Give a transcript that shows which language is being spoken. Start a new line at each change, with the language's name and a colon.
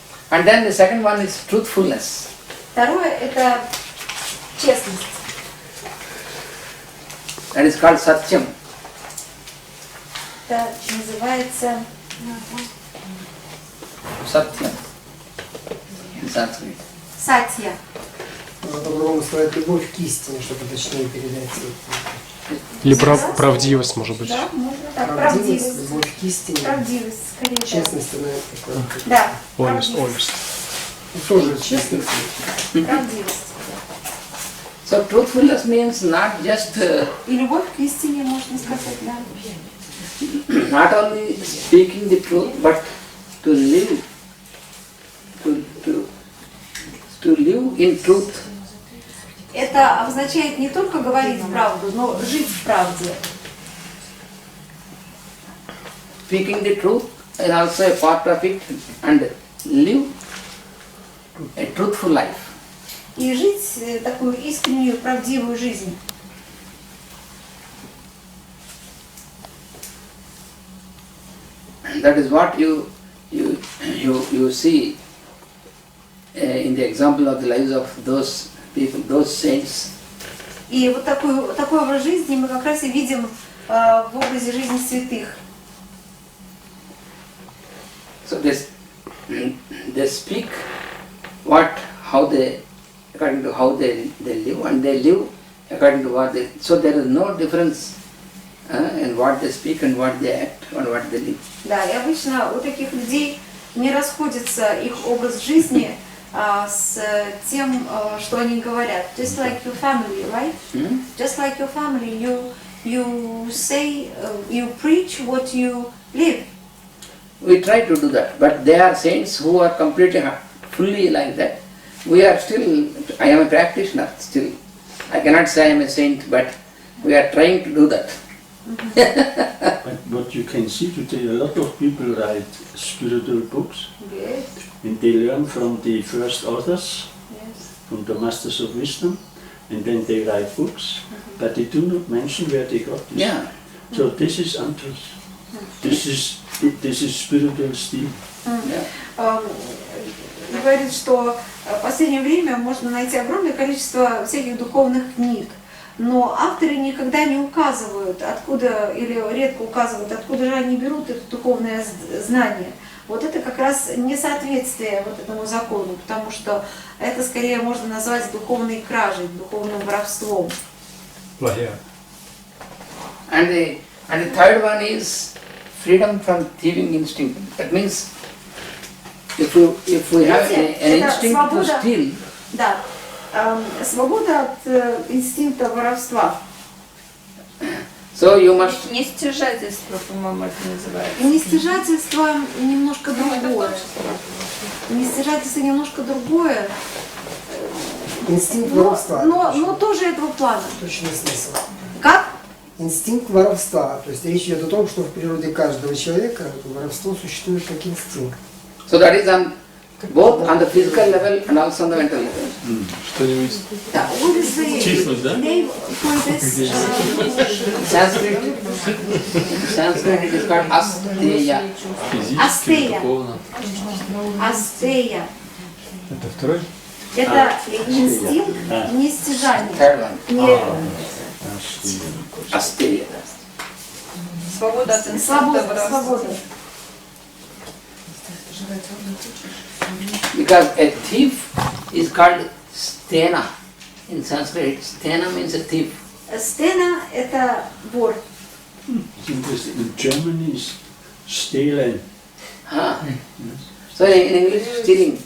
English: And then the second one is truthfulness.
Russian: Второе – это честность.
English: That is called satyam.
Russian: Это называется
English: Satyam in Sanskrit.
Russian: сатья. По-другому сказать, любовь к истине, чтобы точнее передать. Или правдивость, может быть. Да, можно так. Правдивость, Правдивость. любовь к истине. Правдивость, скорее. да. Честность, она такое. Да,
English: Honest,
Russian: правдивость.
English: honest.
Russian: Тоже честность. Правдивость.
English: So truthfulness means not just
Russian: И любовь к истине, можно сказать, да.
English: not only speaking the truth, but to live, to live in truth.
Russian: Это означает не только говорить правду, но жить в правде.
English: Speaking the truth is also a part of it, and live a truthful life.
Russian: И жить такую искреннюю, правдивую жизнь.
English: And that is what you see in the example of the lives of those people, those saints.
Russian: И вот такой образ жизни мы как раз и видим в образе жизни святых.
English: So they speak according to how they live, and they live according to what they. So there is no difference in what they speak and what they act and what they live.
Russian: Да, и обычно у таких людей не расходится их образ жизни с тем, что они говорят.
English: Just like your family, right? Just like your family, you say, you preach what you live. We try to do that, but there are saints who are completely, fully like that. We are still, I am a practitioner still. I cannot say I am a saint, but we are trying to do that. But you can see today a lot of people write spiritual books, Yes. and they learn from the first authors, Yes. from the masters of wisdom, and then they write books, but they do not mention where they got this. Yeah. So this is untruth. This is spiritual stealing. Yeah.
Russian: Говорит, что в последнее время можно найти огромное количество всяких духовных книг, но авторы никогда не указывают, откуда, или редко указывают, откуда же они берут это духовное знание. Вот это как раз несоответствие вот этому закону, потому что это скорее можно назвать духовной кражей, духовным воровством.
English: And the third one is freedom from thieving instinct. That means if we have an instinct to steal,
Russian: Да, свобода от инстинкта воровства.
English: so you must
Russian: Нестяжательство, по-моему, это называется. Нестяжательство немножко другое. Нестяжательство немножко другое, Инстинкт воровства. но тоже этого плана. Точный смысл. Как? Инстинкт воровства. То есть речь идет о том, что в природе каждого человека воровство существует как инстинкт.
English: so that is on both on the physical level and also on the mental level.
Russian: Что-нибудь
English: Да, what is the
Russian: чиснуть, да?
English: name for this? Sanskrit it is called asteya.
Russian: Физически, Астея. духовно. Астея. Это второй? Это инстинкт нестяжания.
English: Third one,
Russian: Не
English: asteya.
Russian: Свобода от инстинкта воровства. свобода.
English: Because a thief is called stena. In Sanskrit, stena means a thief.
Russian: Стена – это вор.
English: In Germany is stehlen. Huh? So in English, stealing.